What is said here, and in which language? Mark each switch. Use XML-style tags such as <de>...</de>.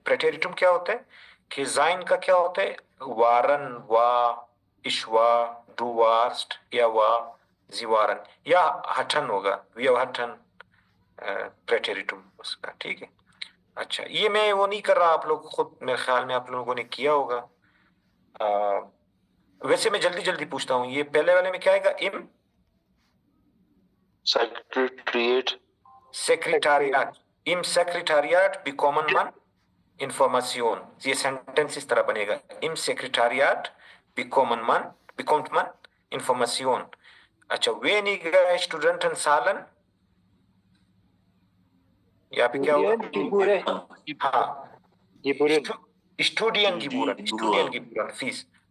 <hi>प्रेटेरिटुम क्या होता है कि sein का क्या होता है?</hi> <de>waren, war, ich war, du warst, er war, sie waren, या hatten होगा, wir hatten,</de> <hi>प्रेटेरिटुम उसका, ठीक है। अच्छा, ये मैं वो नहीं कर रहा, आप लोग खुद मेरे ख्याल में आप लोगों ने किया होगा। वैसे मैं जल्दी जल्दी पूछता हूँ, ये पहले वाले में क्या आएगा?</hi> <de>इम सेक्रेटरिएट, सेक्रेटारियाट, इम सेक्रेटारियाट bekommen man Information।</de> <hi>ये सेंटेंस इस तरह बनेगा,</hi> <de>इम सेक्रेटारियाट bekommt man Information।</de> <hi>अच्छा,</hi> <de>weniger Studenten zahlen,</de> <hi>यहाँ पे क्या होगा?</hi> <de>हाँ, Studiengebühren, Fees।</de>